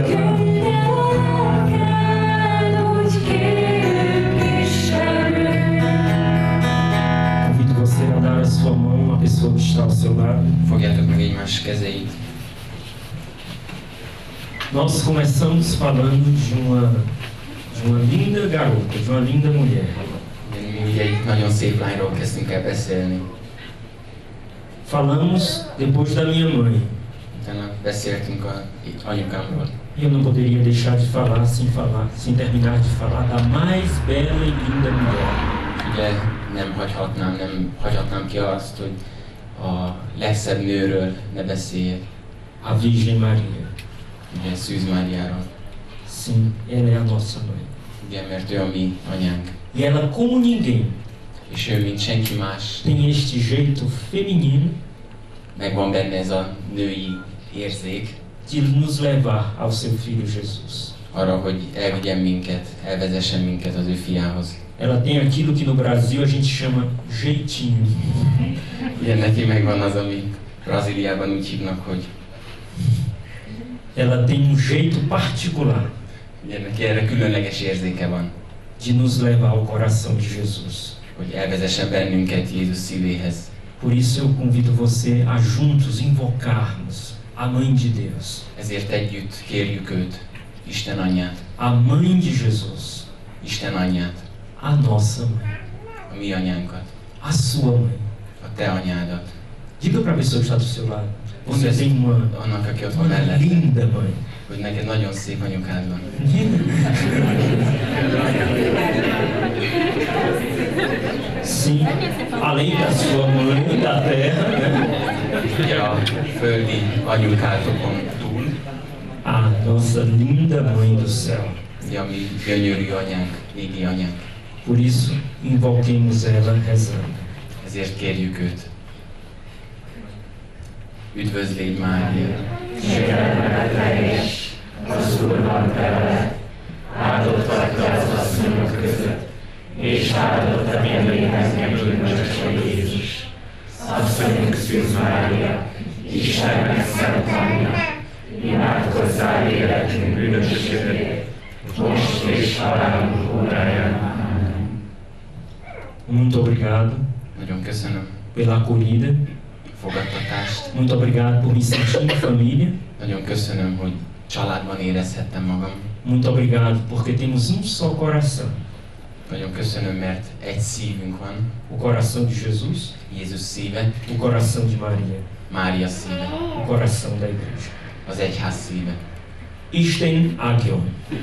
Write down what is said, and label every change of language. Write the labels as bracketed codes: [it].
[hu] Küldd el a lelked, úgy kérünk Istenünk. [pt] convido você a dar a sua mão à pessoa que está ao seu lado. [hu] Fogjátok meg egymás kezeit. [pt] Nós começamos falando de uma linda garota, de uma linda mulher. [hu] Mi ugye itt nagyon szép lányról kezdtünk el beszélni. [pt] Falamos depois da minha mãe. [hu] Utána beszéltünk az anyukámról. [pt] E eu não poderia deixar de falar, sem terminar de falar da mais bela e linda mulher. [hu] Ugye nem hagyhatnám ki azt, hogy a legszebb nőről ne beszéljek. [pt] A Virgem Maria. [hu] ugye Szűz Máriáról. [pt] Sim, ela é a nossa mãe. [hu] Ugye, mert ő a mi anyánk. [pt] E ela, como ninguém, [hu] És ő, mint senki más, [pt] tem este jeito feminino [hu] megvan benne ez a női érzék [pt] de nos levar ao seu filho Jesus. [hu] arra, hogy elvigyen minket, elvezessen minket az ő fiához. [pt] Ela tem aquilo que no Brasil a gente chama jeitinho. [hu] Ugye neki megvan az, ami Brazíliában úgy hívnak, hogy [pt] Ela tem um jeito particular [hu] ugye neki erre különleges érzéke van, [pt] de nos levar ao coração de Jesus. [hu] hogy elvezessen bennünket Jézus szívéhez. [pt] Por isso eu convido você a juntos invocarmos a Mãe de Deus, [hu] Ezért együtt kérjük őt, Isten anyját, [pt] a Mãe de Jesus, [hu] Isten anyját, [pt] a nossa mãe, [hu] a mi anyánkat, [pt] a sua mãe. [hu] a te anyádat. [pt] Diga para a pessoa que está do seu lado: você tem uma [hu] Annak, aki ott van mellett, [pt] linda mãe. [hu] hogy neked nagyon szép anyukád van. [pt] Sim, além da sua mãe da terra, né? [hu] Ugye a földi anyukátokon túl, [pt] A nossa linda mãe do céu. [hu] ugye a mi gyönyörű anyánk, égi anyánk. [pt] Por isso, invoquemos ela rezando. [hu] Ezért kérjük őt. Üdvözlégy Mária! Az Úr van vele, áldott vagy te az asszonyok között, és áldott a gyermeked meggyümölcse Jézus. Asszonyunk Szűz Mária, Istennek szent anyja, imádkozzál életünk bűnösségért, most és halálunk óráján. Amen. [pt] Muito obrigado [hu] Nagyon köszönöm [pt] pela acolhida. [hu] a fogadtatást. [pt] Muito obrigado por me sentir em família. [hu] Nagyon köszönöm, hogy családban érezhettem magam. [pt] Muito obrigado porque temos um só coração. [hu] Nagyon köszönöm, mert egy szívünk van, [pt] O coração de Jesus, [hu] Jézus szíve, [pt] o coração de Maria, [hu] Mária szíve, [pt] o coração da igreja. [hu] az egyház szíve. Isten ágyon.